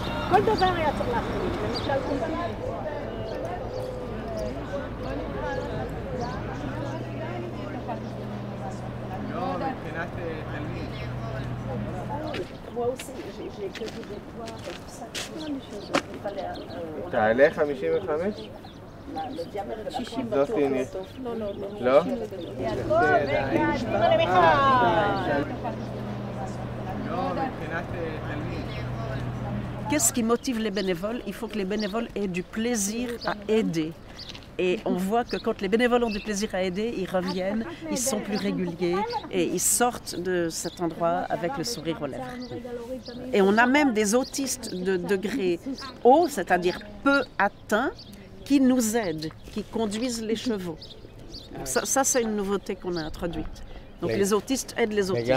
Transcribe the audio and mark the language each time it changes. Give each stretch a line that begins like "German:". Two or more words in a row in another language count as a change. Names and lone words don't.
Hebrew: כל דבר היה צריך להחליט, למשל קומפייל. לא, מבחינת תלמיד.
French: Moi aussi, j'ai écrit des fois et tout ça. Il fallait
Hebrew: תעלה 55?
French: le diamètre de la 60 pointe.
Hebrew: זאתי הנה. לא, לא, לא. לא? לא, מבחינת תלמיד.
French: Qu'est-ce qui motive les bénévoles? Il faut que les bénévoles aient du plaisir à aider. Et on voit que quand les bénévoles ont du plaisir à aider, ils reviennent, ils sont plus réguliers et ils sortent de cet endroit avec le sourire aux lèvres. Et on a même des autistes de degré haut, c'est-à-dire peu atteints, qui nous aident, qui conduisent les chevaux. Donc ça c'est une nouveauté qu'on a introduite. Donc les autistes aident les autistes.